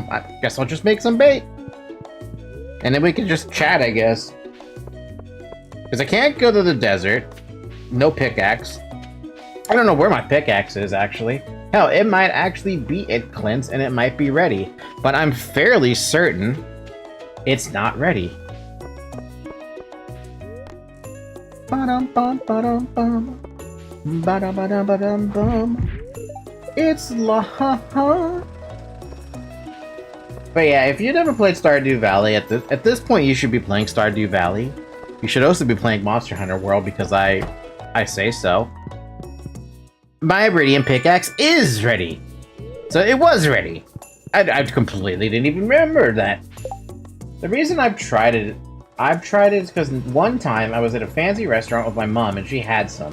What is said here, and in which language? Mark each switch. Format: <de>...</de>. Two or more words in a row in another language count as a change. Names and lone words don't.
<en>I guess I'll just make some bait. And then we can just chat, I guess. Because I can't go to the desert. No pickaxe. I don't know where my pickaxe is, actually. Hell, it might actually be at Clint's and it might be ready. But I'm fairly certain it's not ready. Ba-dum-bum, ba-dum-bum. It's la-ha-ha. But yeah, if you never played Stardew Valley, at this point you should be playing Stardew Valley. You should also be playing Monster Hunter World because I say so. My Iridium pickaxe is ready. So it was ready. I completely didn't even remember that. The reason I've tried it is because one time I was at a fancy restaurant with my mom and she had some.</en>